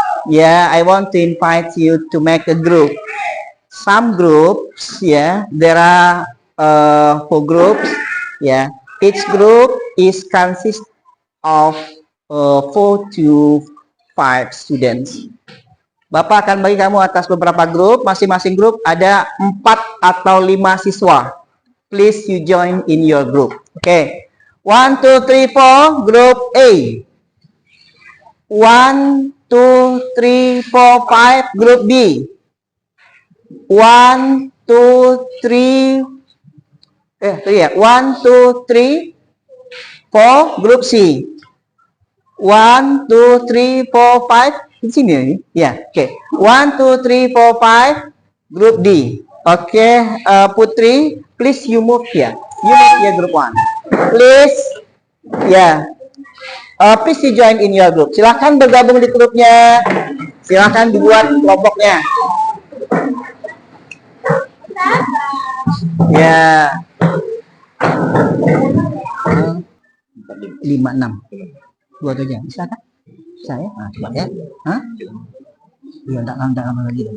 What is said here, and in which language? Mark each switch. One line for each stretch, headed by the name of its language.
English: Yeah, I want to invite you to make a group. Some groups, yeah, there are 4 groups. Yeah, each group is consist of 4 to 5 students.
Indonesian: Bapak akan bagi kamu atas beberapa grup. Masing-masing grup ada 4 atau 5 siswa.
English: Please you join in your group. Okay. 1, 2, 3, 4. Group A. 1, 2, 3, 4, 5. Group B. 1, 2, 3. 1, 2, 3, 4. Group C. 1, 2, 3, 4, 5.
Indonesian: Di sini ya.
English: Yeah, okay. 1, 2, 3, 4, 5. Group D. Okay, Putri, please you move here. You move here, group 1. Please, yeah. Please you join in your group.
Indonesian: Silahkan bergabung di grupnya. Silahkan dibuat kelompoknya. Ya. 5, 6. Buat aja. Bisa kan? Saya, coba ya. Hah? Iya, enggak lama lagi.